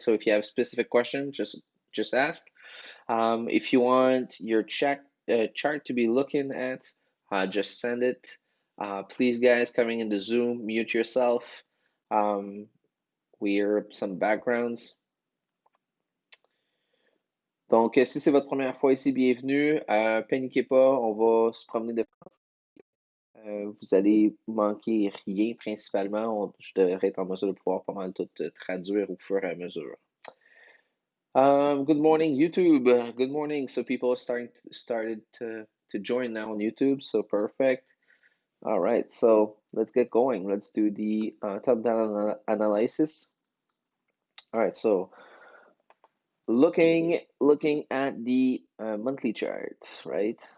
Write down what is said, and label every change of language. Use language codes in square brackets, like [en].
[en] So, if you have specific questions, just ask. If you want your chart to be looking at, just send it. Please, guys, coming into Zoom, mute yourself. Um, we hear some backgrounds. [fr] Donc, si c'est votre première fois ici, bienvenue. Paniquez pas, on va se promener de France. Vous allez manquer rien principalement. Je devrais être en mesure de pouvoir pas mal tout traduire au fur et à mesure. [en] Good morning, YouTube. Good morning. So people are started to join now on YouTube. So perfect. All right. So let's get going. Let's do the top-down analysis. All right. So looking at the monthly chart, right?